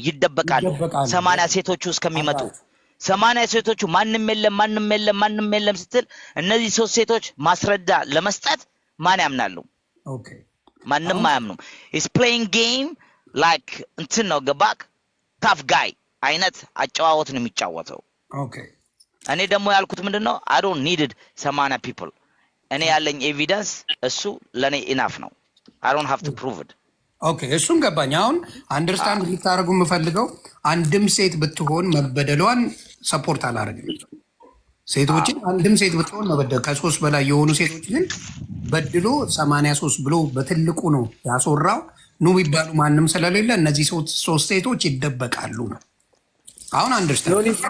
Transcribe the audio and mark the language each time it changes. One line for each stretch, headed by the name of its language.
Amharic: ይደበቃሉ። 80 ሴቶቹ እስከሚመጡ 80 ሴቶቹ ማንም የለም ስትል እነዚህ 3 ሴቶች ማስረዳ ለመስጠት ማን ያምናሉ? ማንም አያምኑም።
English: is playing game like
Amharic: እንትን ነው ገባክ? ታፍ ጋይ አይነት አጨዋወት ነው የሚጫወተው። እኔ ደግሞ ያልኩት ምንድነው?
English: I don't needed 80 people።
Amharic: እኔ ያለኝ ኤቪደንስ እሱ ለኔ ኢናፍ ነው።
English: I don't have to prove it።
Amharic: እሱም ገባኝ። አሁን አንደርስታንድ ልታደርጉ የምፈልገው አንድም ሴት ብትሆን መበደሏን ሰፖርት አላደርግም። ሴቶችን አንድም ሴት ብትሆን መበደል ከ3 በላይ የሆኑ ሴቶች ግን በድሎ 83 ብሎ በትልቁ ነው ያስወራው። ኑ ቢባሉ ማንም ስለሌለ እነዚህ 3 ሴቶች ይደበቃሉ ነው። አሁን አንደርስታንድ